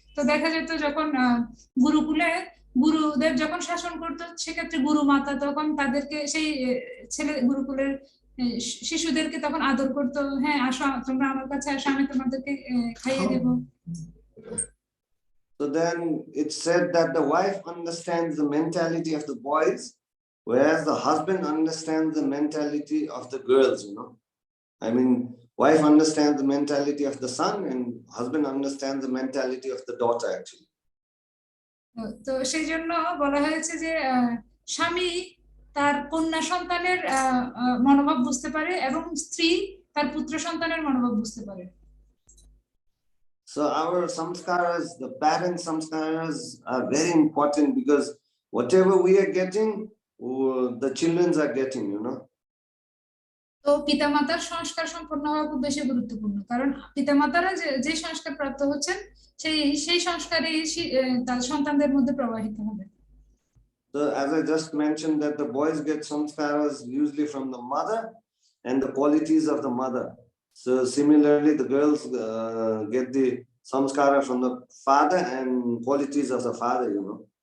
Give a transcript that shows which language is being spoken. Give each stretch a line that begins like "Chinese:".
Bangla: তো দেখা যেত যখন গুরুকুলে গুরুদেব যখন শাসন করতো, সেক্ষেত্রে গুরু মাতা তখন তাদেরকে সেই গুরুকুলের শিশুদেরকে তখন আদর করতো, হ্যাঁ আসো তোমরা আমার কাছে আসো, আমি তোমাদেরকে খাইয়ে দেবো।
English: So then it's said that the wife understands the mentality of the boys, whereas the husband understands the mentality of the girls, you know. I mean, wife understands the mentality of the son and husband understands the mentality of the daughter actually.
Bangla: তো সেই জন্য বলা হয়েছে যে স্বামী তার কন্যা সন্তানের মনোভাব বুঝতে পারে এবং স্ত্রী তার পুত্র সন্তানের মনোভাব বুঝতে পারে।
English: So our samskaras, the parent samskaras are very important because whatever we are getting, the children are getting, you know.
Bangla: তো পিতামাতার সংস্কার সম্পন্ন হওয়া খুব বেশি গুরুত্বপূর্ণ, কারণ পিতামাতারা যে সংস্কার প্রাপ্ত হচ্ছেন সেই সংস্কারই তার সন্তানদের মধ্যে প্রবাহিত হবে।
English: So as I just mentioned that the boys get samskaras usually from the mother and the qualities of the mother. So similarly the girls get the samskara from the father and qualities of the father, you know.